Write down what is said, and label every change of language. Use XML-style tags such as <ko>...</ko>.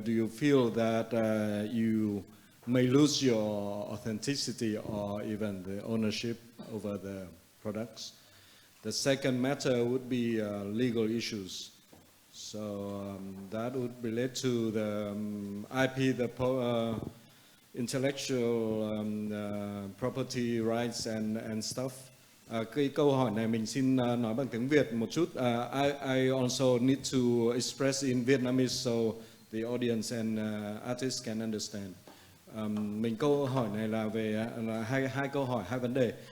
<en>Do you feel that you may lose your authenticity or even the ownership over the products? The second matter would be legal issues. So that would relate to the IP, the intellectual property rights and stuff.</en> <vi>Cái câu hỏi này mình xin nói bằng tiếng Việt một chút.</vi> <en>I also need to express in Vietnamese so the audience and artists can understand.</en> <vi>Mình câu hỏi này là về hai câu hỏi, hai vấn đề.</vi>